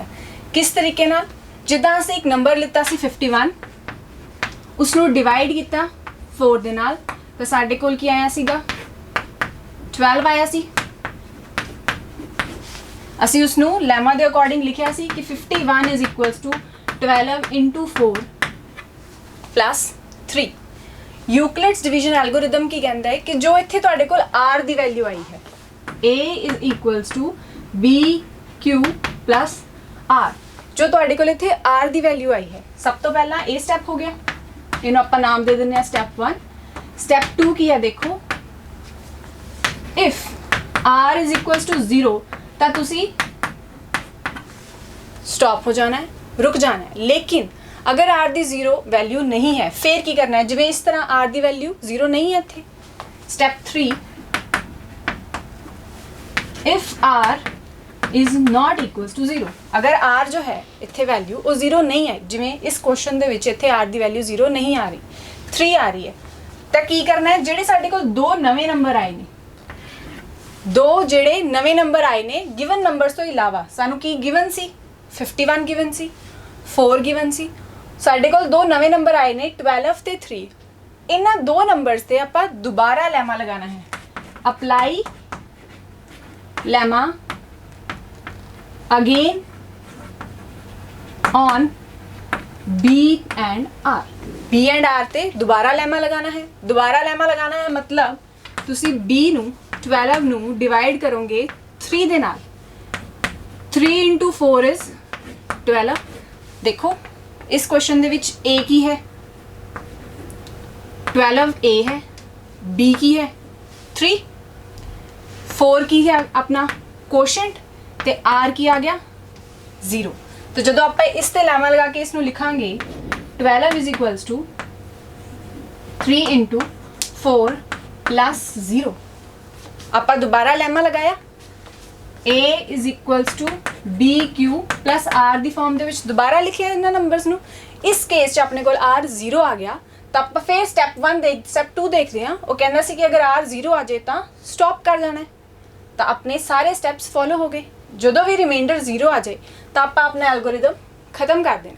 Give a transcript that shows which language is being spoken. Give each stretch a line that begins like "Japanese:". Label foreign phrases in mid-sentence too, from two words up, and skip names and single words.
Punjabi: ਕਿਸ ਤਰੀਕੇ ਨਾਲ? ਜਿੱਦਾਂ ਅਸੀਂ ਇੱਕ ਨੰਬਰ ਲਿੱਤਾ ਸੀ 51, ਉਸਨੂੰ ਡਿਵਾਈਡ ਕੀਤਾ 4 ਦੇ ਨਾਲ ਤਾਂ ਸਾਡੇ ਕੋਲ ਕੀ ਆਇਆ ਸੀਗਾ? 12 ਆਇਆ ਸੀ। ਅਸੀਂ ਉਸਨੂੰ ਲੈਮਾ ਦੇ ਅਕੋਰਡਿੰਗ ਲਿਖਿਆ ਸੀ ਕਿ
English: 51 is equals to 12 into 4 plus 3। Euclid's division algorithm
Punjabi: ਕੀ ਕਹਿੰਦਾ ਹੈ ਕਿ ਜੋ ਇੱਥੇ ਤੁਹਾਡੇ ਕੋਲ r ਦੀ ਵੈਲਿਊ ਆਈ ਹੈ,
English: a is equals to bq plus r,
Punjabi: ਜੋ ਤੁਹਾਡੇ ਕੋਲ ਇੱਥੇ r ਦੀ ਵੈਲਿਊ ਆਈ ਹੈ, ਸਭ ਤੋਂ ਪਹਿਲਾਂ ਇਹ ਸਟੈਪ ਹੋ ਗਿਆ, ਇਹਨੂੰ ਆਪਾਂ ਨਾਮ ਦੇ ਦਿੰਦੇ ਹਾਂ ਸਟੈਪ 1। ਸਟੈਪ 2 ਕੀ ਹੈ ਦੇਖੋ,
English: if r is equals to 0
Punjabi: ਤਾਂ ਤੁਸੀਂ ਸਟਾਪ ਹੋ ਜਾਣਾ ਹੈ, ਰੁਕ ਜਾਣਾ ਹੈ। ਲੇਕਿਨ ਅਗਰ r ਦੀ 0 ਵੈਲਿਊ ਨਹੀਂ ਹੈ ਫਿਰ ਕੀ ਕਰਨਾ ਹੈ? ਜਿਵੇਂ ਇਸ ਤਰ੍ਹਾਂ r ਦੀ ਵੈਲਿਊ 0 ਨਹੀਂ ਹੈ ਇੱਥੇ। ਸਟੈਪ 3
English: if r is not equals to 0,
Punjabi: ਅਗਰ r ਜੋ ਹੈ ਇੱਥੇ ਵੈਲਿਊ ਉਹ 0 ਨਹੀਂ ਹੈ, ਜਿਵੇਂ ਇਸ ਕੁਐਸਚਨ ਦੇ ਵਿੱਚ ਇੱਥੇ r ਦੀ ਵੈਲਿਊ 0 ਨਹੀਂ ਆ ਰਹੀ, 3 ਆ ਰਹੀ ਹੈ, ਤਾਂ ਕੀ ਕਰਨਾ ਹੈ? ਜਿਹੜੇ ਸਾਡੇ ਕੋਲ ਦੋ ਨਵੇਂ ਨੰਬਰ ਆਏ ਨੇ, ਦੋ ਜਿਹੜੇ ਨਵੇਂ ਨੰਬਰ ਆਏ ਨੇ
English: given numbers
Punjabi: ਤੋਂ ਇਲਾਵਾ, ਸਾਨੂੰ ਕੀ ਗਿਵਨ ਸੀ? 51 ਗਿਵਨ ਸੀ, 4 ਗਿਵਨ ਸੀ। ਸਾਡੇ ਕੋਲ ਦੋ ਨਵੇਂ ਨੰਬਰ ਆਏ ਨੇ 12 ਤੇ 3। ਇਹਨਾਂ ਦੋ ਨੰਬਰਸ ਤੇ ਆਪਾਂ ਦੁਬਾਰਾ ਲੈਮਾ ਲਗਾਉਣਾ ਹੈ।
English: apply lemma again on b and r. b and r
Punjabi: ਤੇ ਦੁਬਾਰਾ ਲੈਮਾ ਲਗਾਉਣਾ ਹੈ। ਦੁਬਾਰਾ ਲੈਮਾ ਲਗਾਉਣਾ ਹੈ ਮਤਲਬ ਤੁਸੀਂ b ਨੂੰ 12 ਨੂੰ ਡਿਵਾਈਡ ਕਰੋਗੇ 3 ਦੇ ਨਾਲ।
English: 3 into 4 is 12।
Punjabi: ਦੇਖੋ ਇਸ ਕੁਐਸਚਨ ਦੇ ਵਿੱਚ a ਕੀ ਹੈ? 12 a ਹੈ, b ਕੀ ਹੈ? 3। 4 ਕੀ ਹੈ ਆਪਣਾ ਕੋਸ਼ੈਂਟ ਤੇ r ਕੀ ਆ ਗਿਆ? 0। तो ਜਦੋਂ ਆਪਾਂ ਇਸ ਤੇ ਲੈਮਾ ਲਗਾ ਕੇ ਇਸ ਨੂੰ ਲਿਖਾਂਗੇ
English: 12 is equals to 3 into 4 plus 0।
Punjabi: ਆਪਾਂ ਦੁਬਾਰਾ ਲੈਮਾ ਲਗਾਇਆ,
English: a is equals to bq plus r
Punjabi: ਦੀ ਫਾਰਮ ਦੇ ਵਿੱਚ ਦੁਬਾਰਾ ਲਿਖਿਆ ਇਹਨਾਂ ਨੰਬਰਸ ਨੂੰ। ਇਸ ਕੇਸ 'ਚ ਆਪਣੇ ਕੋਲ r 0 ਆ ਗਿਆ ਤਾਂ ਆਪਾਂ ਫਿਰ ਸਟੈਪ 2 ਦੇਖਦੇ ਹਾਂ। ਉਹ ਕਹਿੰਦਾ ਸੀ ਕਿ ਅਗਰ r 0 ਆ ਜਾਏ ਤਾਂ ਸਟਾਪ ਕਰ ਜਾਣਾ ਹੈ, ਤਾਂ ਆਪਣੇ ਸਾਰੇ ਸਟੈਪਸ ਫੋਲੋ ਹੋ ਗਏ। ਜਦੋਂ ਵੀ ਰਿਮਾਈਂਡਰ 0 ਆ ਜਾਏ ਤਾਂ ਆਪਾਂ ਆਪਣਾ ਐਲਗੋਰਿਦਮ ਖਤਮ ਕਰ ਦੇਣਾ।